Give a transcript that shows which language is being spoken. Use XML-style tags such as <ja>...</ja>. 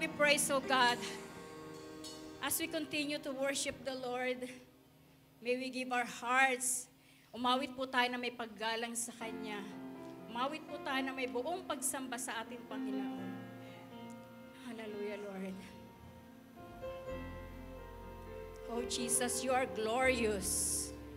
<en>praise, O God. As we continue to worship the Lord, may we give our hearts.</en> <tl>Umawit po tayo na may paggalang sa Kanya. Umawit po tayo na may buong pagsamba sa ating Panginoon.</tl> <en>Hallelujah, Lord. Oh, Jesus, you are glorious.</en>